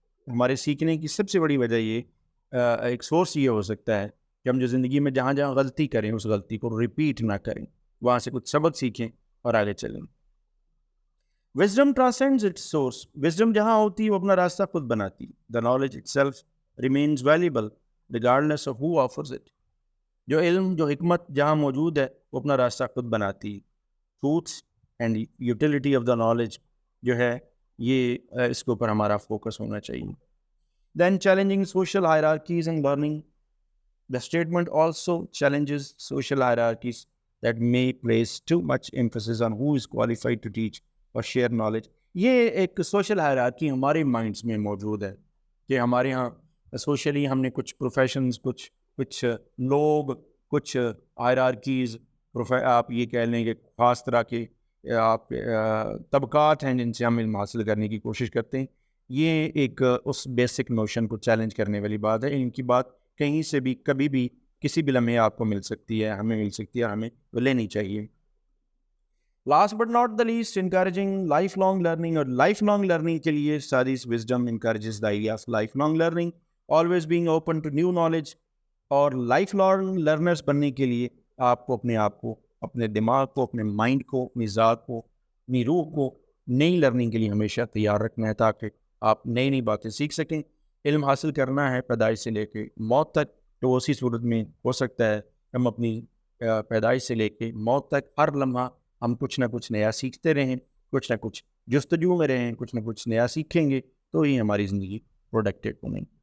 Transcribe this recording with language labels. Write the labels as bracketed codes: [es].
[ur] ہمارے سیکھنے کی سب سے بڑی وجہ یہ ایک سورس یہ ہو سکتا ہے کہ ہم جو زندگی میں جہاں جہاں غلطی کریں اس غلطی کو ریپیٹ نہ کریں, وہاں سے کچھ سبق سیکھیں اور آگے چلیں. [en] wisdom transcends its source, [ur] وزڈم جہاں ہوتی ہے وہ اپنا راستہ خود بناتی. [en] The knowledge itself remains valuable regardless of who offers it. [ur] جو علم, جو حکمت جہاں موجود ہے وہ اپنا راستہ خود بناتی. [en] truths and utility of the knowledge [ur] جو ہے یہ اس کے اوپر ہمارا فوکس ہونا چاہیے. [en] Then challenging social hierarchies and learning. The statement also challenges social hierarchies that may place too much emphasis on who is qualified to teach or share knowledge. [ur] یہ ایک سوشل ہائرارکی ہمارے مائنڈس میں موجود ہے کہ ہمارے یہاں سوشلی ہم نے کچھ پروفیشنز, کچھ لوگ, کچھ ہائرارکیز, آپ یہ کہہ لیں کہ خاص طرح کے آپ طبقات ہیں جن سے ہم علم حاصل کرنے کی کوشش کرتے ہیں. یہ ایک اس بیسک نوشن کو چیلنج کرنے والی بات ہے. ان کی بات کہیں سے بھی کبھی بھی کسی بھی لمحے آپ کو مل سکتی ہے, ہمیں مل سکتی ہے, ہمیں وہ لینی چاہیے. [en] Last but not the least, encouraging life long learning. [ur] اور لائف لانگ لرننگ کے لیے [en] Saadi's wisdom encourages the idea of life long learning, always being open to new knowledge. [ur] اور لائف لانگ لرنرس بننے کے لیے آپ کو اپنے آپ کو, اپنے دماغ کو, اپنے مائنڈ کو, اپنی ذات کو, اپنی روح کو نئی لرننگ کے لیے ہمیشہ تیار رکھنا ہے, تاکہ آپ نئی نئی باتیں سیکھ سکیں. علم حاصل کرنا ہے پیدائش سے لے کے موت تک, تو اسی صورت میں ہو سکتا ہے ہم اپنی پیدائش سے لے کے موت تک ہر لمحہ ہم کچھ نہ کچھ نیا سیکھتے رہیں, کچھ نہ کچھ جستجو میں رہیں, کچھ نہ کچھ نیا سیکھیں گے تو ہی ہماری زندگی پروڈکٹیو بنے.